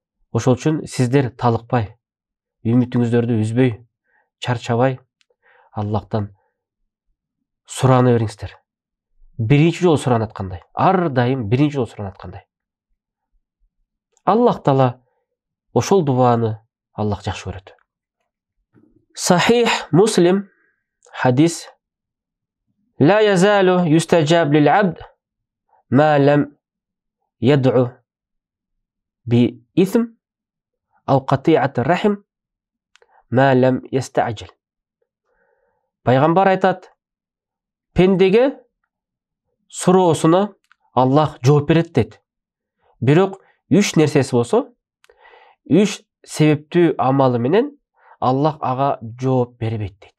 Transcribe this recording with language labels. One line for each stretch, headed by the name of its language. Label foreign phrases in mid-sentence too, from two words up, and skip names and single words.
Kyrgyz: Ошол үчүн сиздер талыкпай, үмүтүңүздөрдү үзбөй, чарчабай Аллахтан сурана бериңиздер. Биринчи жолу суранаткандай, ар дайым биринчи жолу суранаткандай. Аллах Таала ошол дуаны Аллах жакшы көрөт.
Arabic: Сахих Муслим хадис: لا يزال يستجاب للعبد ما لم يدعو بإثم أو قطيعة الرحم ما لم يستعجل.
Kyrgyz: Пайғамбар айтат, пендеге суроосуна Аллах жооп берет дейт. Бирок 3 нерсеси болсо, 3 себептүү амалы менен Аллах ага жооп бербейт дейт.